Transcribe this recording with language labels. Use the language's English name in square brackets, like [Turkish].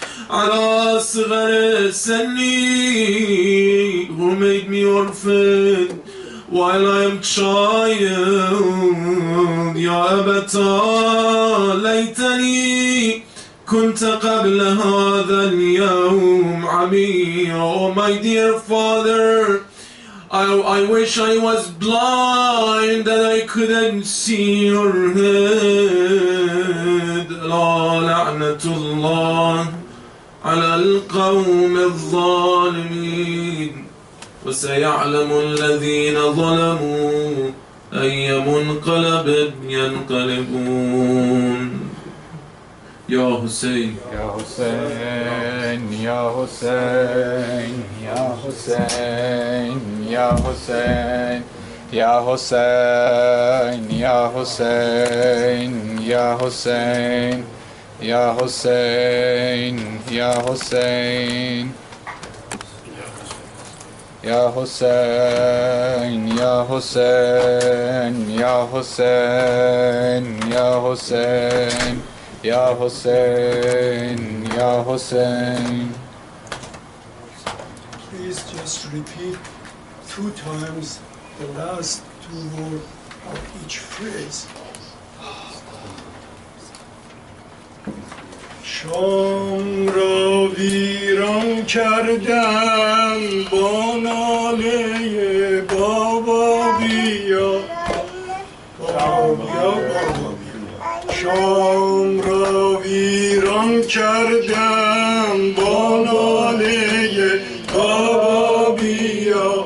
[Arabic] على صغر سني, [English] who made me orphan while I am child. [Arabic] يا أبتا ليتني كنت قبل هذا اليوم عمي. [English] Oh my dear father, I wish I was blind that I couldn't see your head. [Arabic] لا لعنة الله على القوم الظالمين وسيعلم الذين ظلموا أي منقلب ينقلبون. يا حسين يا حسين يا حسين يا حسين يا حسين يا حسين يا حسين يا حسين يا حسين يا حسين يا حسين يا حسين يا حسين يا حسين يا حسين يا حسين. [English] Please just repeat 2 times the last 2 words of each phrase. [Persian] شام را ویران کردم با ناله بابا بیا. بابا بیا بابا بیا. شام را ویران کردم با ناله بابا بیا.